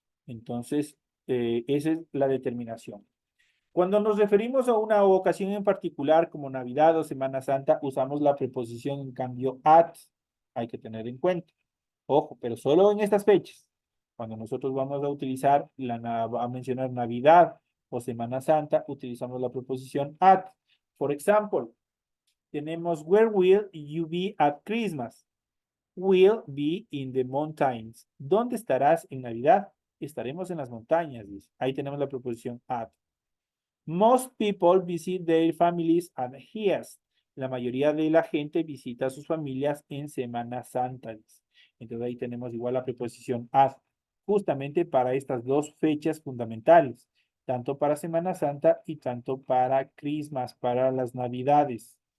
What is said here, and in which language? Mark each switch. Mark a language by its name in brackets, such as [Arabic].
[Spanish] Entonces, esa es la determinación. Cuando nos referimos a una ocasión en particular, como Navidad o Semana Santa, usamos la preposición en cambio at. Hay que tener en cuenta. Ojo, pero solo en estas fechas. Cuando nosotros vamos a utilizar, a mencionar Navidad o Semana Santa, utilizamos la preposición at. [English] For example, tenemos where will you be at Christmas? Will be in the mountains. [Spanish] ¿Dónde estarás en Navidad? Estaremos en las montañas, dice. Ahí tenemos la preposición at. [English] Most people visit their families at Hias. [Spanish] La mayoría de la gente visita a sus familias en Semana Santa, dice. Entonces ahí tenemos igual la preposición at, justamente para estas dos fechas fundamentales, tanto para Semana Santa y tanto para Christmas, para las Navidades.